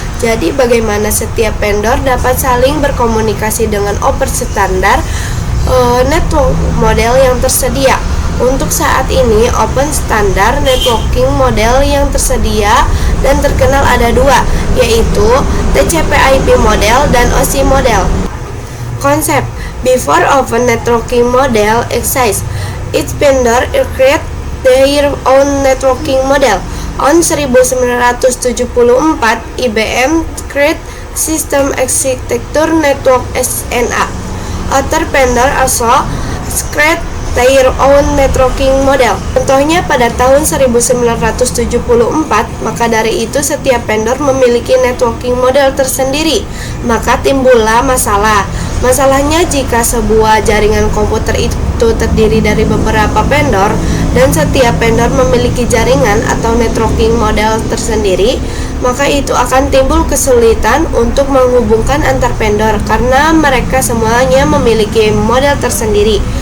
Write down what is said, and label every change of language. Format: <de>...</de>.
<id>Jadi, bagaimana setiap vendor dapat saling berkomunikasi dengan operasi standar network model yang tersedia. Untuk saat ini, open standar networking model yang tersedia dan terkenal ada dua, yaitu TCP/IP model dan OSI model.</id> <en>Konsep: before open networking model exists, each vendor create their own networking model. On 1974, IBM create System Architecture Network (SNA). Other vendor also create their own networking model.</en> <id>Contohnya pada tahun 1974, maka dari itu setiap vendor memiliki networking model tersendiri. Maka timbullah masalah. Masalahnya jika sebuah jaringan komputer itu terdiri dari beberapa vendor dan setiap vendor memiliki jaringan atau networking model tersendiri, maka itu akan timbul kesulitan untuk menghubungkan antar vendor karena mereka semuanya memiliki model tersendiri.</id>